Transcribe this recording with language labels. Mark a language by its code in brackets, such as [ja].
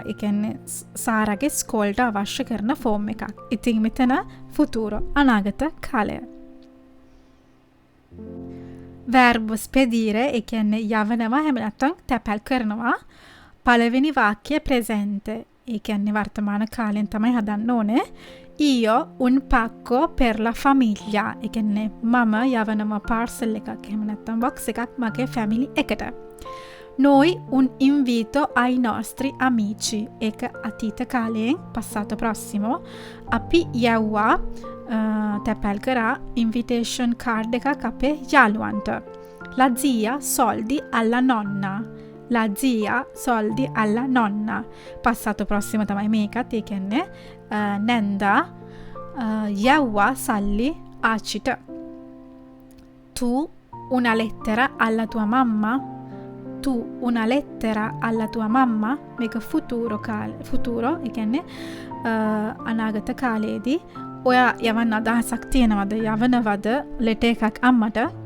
[si] ඒ කියන්නේ සාරාගේ ස්කෝල්ට අවශ්‍ය කරන ෆෝම් එකක්. ඉතින් මෙතන futuro අනාගත කාලය. verbo spedire ඒ කියන්නේ යවනවා හැම නැත්නම් තැපැල් කරනවා පළවෙනි වාක්‍යය ප්‍රෙසෙන්ට්. ඒ කියන්නේ වර්තමාන කාලෙන් තමයි හදන්න ඕනේ. [it] io un pacco per la famiglia. [si] ඒ කියන්නේ මම යවනවා පාර්සල් එකක් එහෙම නැත්නම් බොක්ස් එකක් මගේ ෆැමිලි එකට. [it] Noi un invito ai nostri amici. [si] ඒක අතීත කාලයෙන් passato prossimo. අපි යවුවා තැපැල් කරා invitation card එකක් අපේ යාළුවන්ට. [it] La zia soldi alla nonna. La zia soldi alla nonna. [si] Passato prossimo තමයි මේකත්. ඒ කියන්නේ නැන්දා යවුවා සල්ලි ආච්චිට. [it] Tu una lettera alla tua mamma. Tu una lettera alla tua mamma. [si] මේක futuro ඒ කියන්නේ අනාගත කාලයේදී ඔයා යවන්න අදහසක් තියෙනවද? යවනවද ලෙටර් එකක් අම්මට?